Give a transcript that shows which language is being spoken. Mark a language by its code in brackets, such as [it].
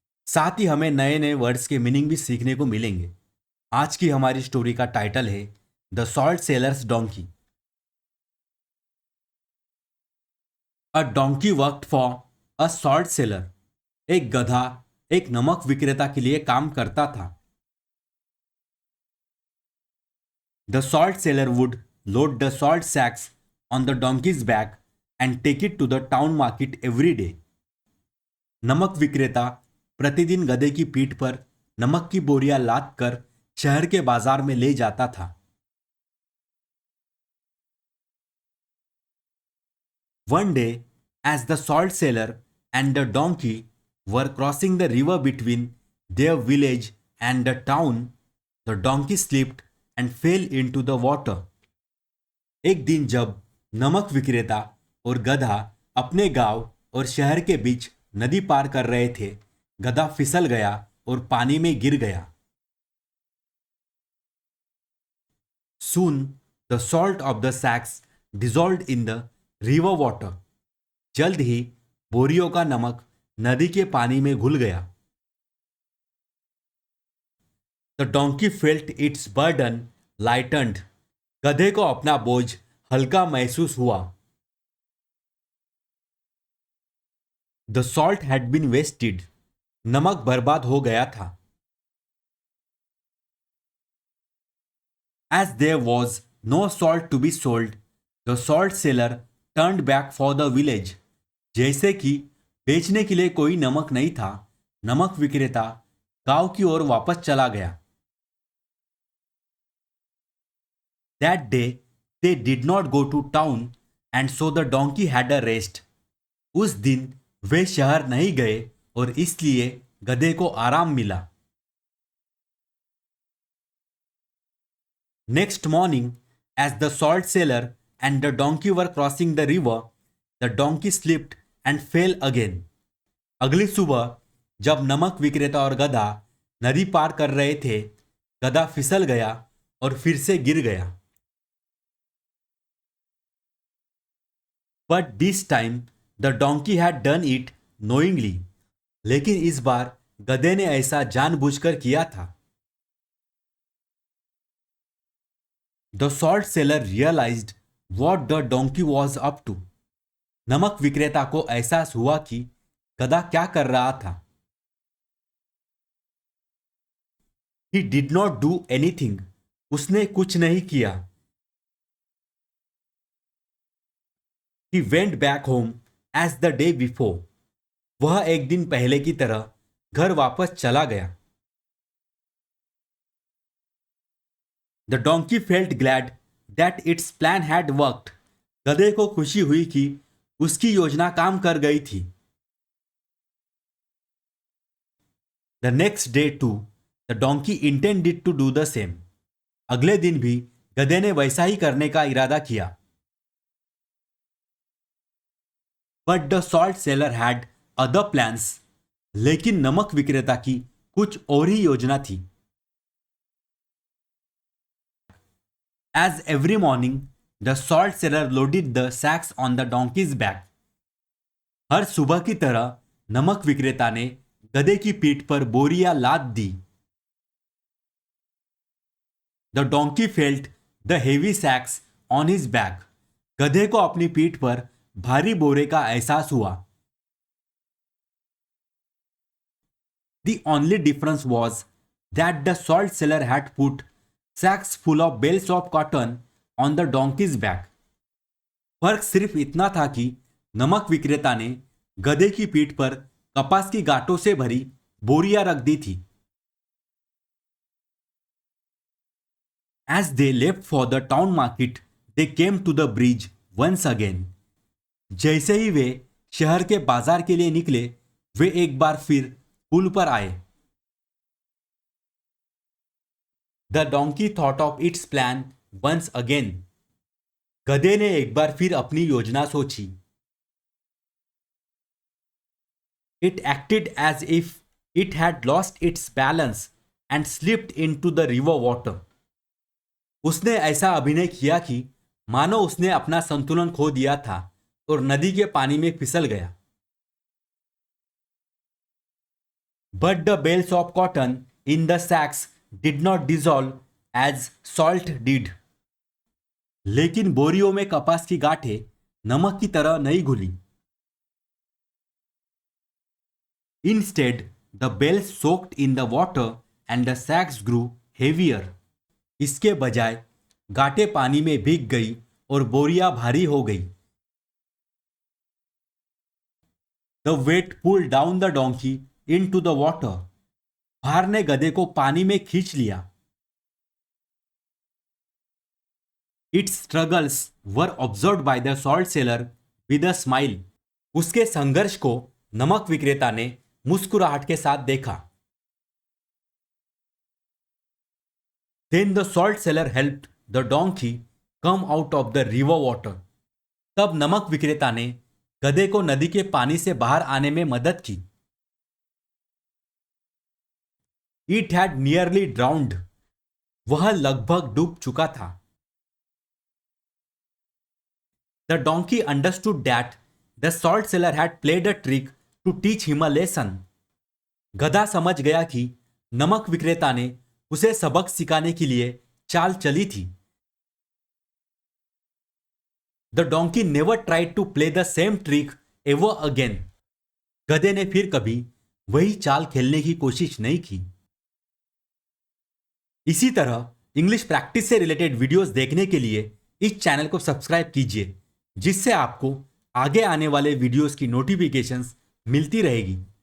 [hi] साथ ही हमें नए नए वर्ड्स के मीनिंग भी सीखने को मिलेंगे। आज की हमारी स्टोरी का टाइटल है the salt sellers donkey. [en] A donkey worked for a salt seller. [hi] एक गधा एक नमक विक्रेता के लिए काम करता था। [en] The salt seller would load the salt sacks on the donkey's back and take it to the town market every day. [hi] नमक विक्रेता प्रतिदिन गधे की पीठ पर नमक की बोरियां लाद कर शहर के बाजार में ले जाता था। [en] One day, as the salt seller and the donkey were crossing the river between their village and the town, the donkey slipped and fell into the water. [hi] एक दिन जब नमक विक्रेता और गधा अपने गांव और शहर के बीच नदी पार कर रहे थे, गधा फिसल गया और पानी में गिर गया। [en] Soon the salt of the sacks dissolved in the river water. [hi] जल्द ही बोरियों का नमक नदी के पानी में घुल गया। [en] The donkey felt its burden lightened. [hi] गधे को अपना बोझ हल्का महसूस हुआ। [en] The salt had been wasted. [hi] नमक बर्बाद हो गया था। [en] As there was no salt to be sold, the salt seller turned back for the village. [hi] जैसे कि बेचने के लिए कोई नमक नहीं था, नमक विक्रेता गांव की ओर वापस चला गया। [en] That day they did not go to town and so the donkey had a rest. [hi] उस दिन वे शहर नहीं गए और इसलिए गधे को आराम मिला। [en] Next morning, as the salt seller and the donkey were crossing the river, the donkey slipped and fell again. [hi] अगली सुबह जब नमक विक्रेता और गधा नदी पार कर रहे थे, गधा फिसल गया और फिर से गिर गया। [en] But this time the donkey had done it knowingly. [hi] लेकिन इस बार गधे ने ऐसा जानबूझकर किया था। [en] The salt seller realized what the donkey was up to. [hi] नमक विक्रेता को एहसास हुआ कि गधा क्या कर रहा था। [en] He did not do anything. [hi] उसने कुछ नहीं किया। [en] He went back home as the day before. [hi] वह एक दिन पहले की तरह घर वापस चला गया। [en] The donkey felt glad that its plan had worked. [hi] गधे को खुशी हुई कि उसकी योजना काम कर गई थी। [en] The next day too, the donkey intended to do the same. [hi] अगले दिन भी गधे ने वैसा ही करने का इरादा किया। [en] But the salt seller had other plans. [hi] लेकिन नमक विक्रेता की कुछ और ही योजना थी। [en] As every morning, the salt seller loaded the sacks on the donkey's back. [hi] हर सुबह की तरह नमक विक्रेता ने गधे की पीठ पर बोरियां लाद दी। [en] The donkey felt the heavy sacks on his back. [hi] गधे को अपनी पीठ पर भारी बोरे का एहसास हुआ। [en] The only difference was that the salt seller had put sacks full of bales of cotton on the donkey's back. [hi] फर्क सिर्फ इतना था कि नमक विक्रेता ने गधे की पीठ पर कपास की गांठों से भरी बोरियां रख दी थी। [en] As they left for the town market, they came to the bridge once again. [hi] जैसे ही वे शहर के बाजार के लिए निकले, वे एक बार फिर पुल पर आए। [en] The donkey thought of its plan once again. [hi] गधे ने एक बार फिर अपनी योजना सोची। [en] It acted as if it had lost its balance and slipped into the river water. [hi] उसने ऐसा अभिनय किया कि मानो उसने अपना संतुलन खो दिया था और नदी के पानी में फिसल गया. [en] But the bales of cotton in the sacks did not dissolve as salt did. [hi] लेकिन बोरियों में कपास की गांठें नमक की तरह नहीं घुली. [en] Instead, the bales soaked in the water and the sacks grew heavier. [hi] इसके बजाय गांठें पानी में भीग गई और बोरियां भारी हो गई. [en] The weight pulled down the donkey into the water. [hi] भार ने गधे को पानी में खींच लिया. [en] Its struggles were observed by the salt seller with a smile. [hi] उसके संघर्ष को नमक विक्रेता ने मुस्कुराहट के साथ देखा. [en] Then the salt seller helped the donkey come out of the river water. [hi] तब नमक विक्रेता ने गधे को नदी के पानी से बाहर आने में मदद की. [en] It had nearly drowned. [hi] वह लगभग डूब चुका था. [en] The donkey understood that the salt seller had played a trick to teach him a lesson. [hi] गधा समझ गया कि नमक विक्रेता ने उसे सबक सिखाने के लिए चाल चली थी. [en] The donkey never tried to play the same trick ever again. [hi] गधे ने फिर कभी वही चाल खेलने की कोशिश नहीं की. इसी तरह इंग्लिश प्रैक्टिस से रिलेटेड वीडियोस देखने के लिए इस चैनल को सब्सक्राइब कीजिए, जिससे आपको आगे आने वाले वीडियोस की नोटिफिकेशंस मिलती रहेगी.